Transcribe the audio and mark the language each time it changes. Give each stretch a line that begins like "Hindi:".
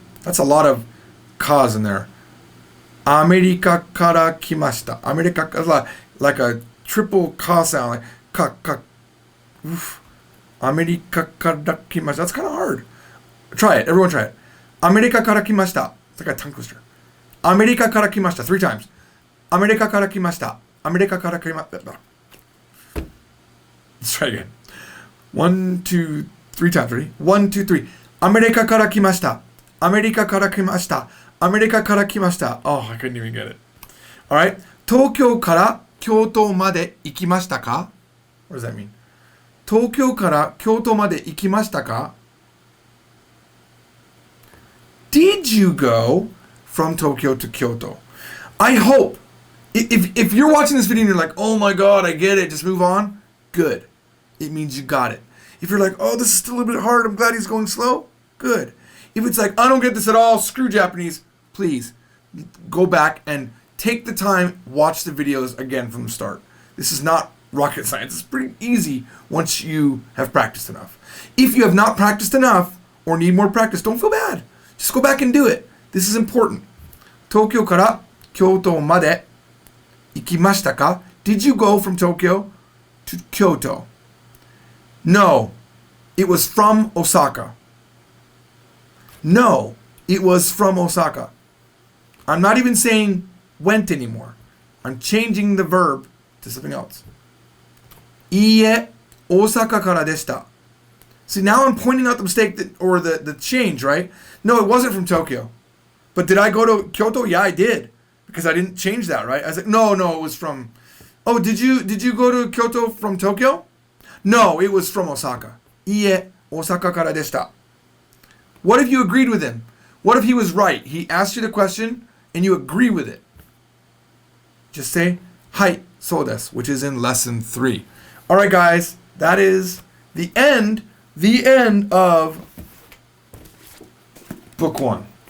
English: That's a lot of ka's in there.
Japanese: アメリカから来ました.
English: アメリカ, like a triple ka sound, like ka, ka. Oof.
Japanese: アメリカから来ました.
English: That's kind of hard. Try it. Everyone try it.
Japanese: アメリカから来ました.
English: It's like a tongue twister.
Japanese: アメリカから来ました.
English: 3 times.
Japanese: アメリカから来ました. アメリカから来ました.
English: Let's try again. 1, 2, 3 times. Ready? 1, 2, 3.
Japanese: アメリカから来ました.アメリカから来ました.アメリカから来ました.
English: Oh, I couldn't even get it. All right.
Japanese: 東京から京都まで行きましたか?
English: What does that mean?
Japanese: 東京から京都まで行きましたか?
English: Did you go from Tokyo to Kyoto? I hope. If you're watching this video and you're like, oh my God, I get it, just move on, good. It means you got it. If you're like, oh, this is still a little bit hard, I'm glad he's going slow, good. If it's like, I don't get this at all, screw Japanese, please go back and take the time, watch the videos again from the start. This is not rocket science. It's pretty easy once you have practiced enough. If you have not practiced enough or need more practice, don't feel bad. Just go back and do it. This is important.
Japanese: 東京から京都まで行きましたか?
English: Did you go from Tokyo to Kyoto? No, it was from Osaka. No, it was from Osaka. I'm not even saying went anymore. I'm changing the verb to something else.
Japanese: いいえ、大阪からでした.
English: See, now I'm pointing out the mistake or the change, right? No, it wasn't from Tokyo. But did I go to Kyoto? Yeah, I did. Because I didn't change that, right? I was like, no, it was from... Oh, did you go to Kyoto from Tokyo? No, it was from Osaka.
Japanese: いいえ、大阪からでした.
English: What if you agreed with him? What if he was right? He asked you the question and you agree with it. Just say,
Japanese: はい、そうです,
English: which is in lesson 3. All right, guys, that is the end of book 1.